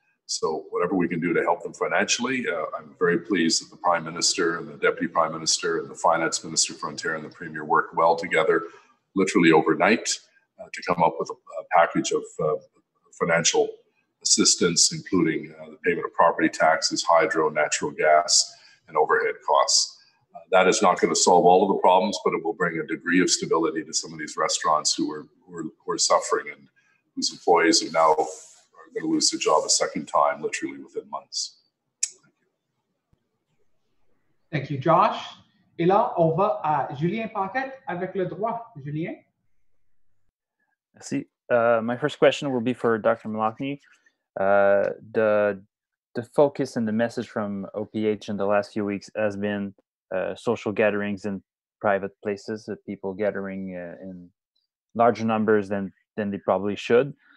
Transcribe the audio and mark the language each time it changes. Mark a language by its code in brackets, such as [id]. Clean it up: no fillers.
[en] So whatever we can do to help them financially, I'm very pleased that the Prime Minister and the Deputy Prime Minister and the Finance Minister for Ontario and the Premier worked well together, literally overnight, to come up with a package of financial assistance, including the payment of property taxes, hydro, natural gas, and overhead costs. That is not going to solve all of the problems, but it will bring a degree of stability to some of these restaurants who are suffering and whose employees are now going to lose their job a second time, literally within months. Thank you, Josh. [fr] Et là, on va à Julien Paquette avec le droit. Julien? Merci. [en] My first question will be for Dr. Malachny. The focus and the message from OPH in the last few weeks has been social gatherings in private places, people gathering in larger numbers than they probably should.